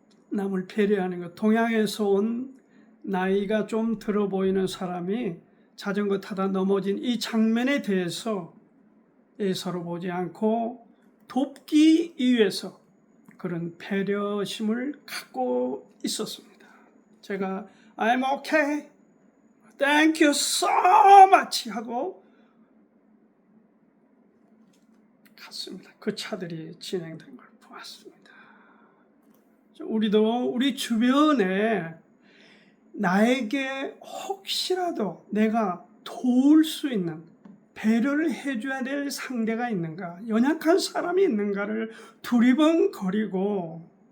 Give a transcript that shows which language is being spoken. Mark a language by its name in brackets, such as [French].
[Korean] 남을 배려하는 것. 동양에서 온 나이가 좀 들어 보이는 사람이 자전거 타다 넘어진 이 장면에 대해서 서로 보지 않고 돕기 위해서 그런 배려심을 갖고 있었습니다. [English] 제가 I'm okay, thank you so much [Korean] 하고 갔습니다. 그 차들이 진행된 걸 보았습니다. 우리도 우리 주변에 나에게 혹시라도 내가 도울 수 있는 배려를 해줘야 될 상대가 있는가, 연약한 사람이 있는가를 두리번거리고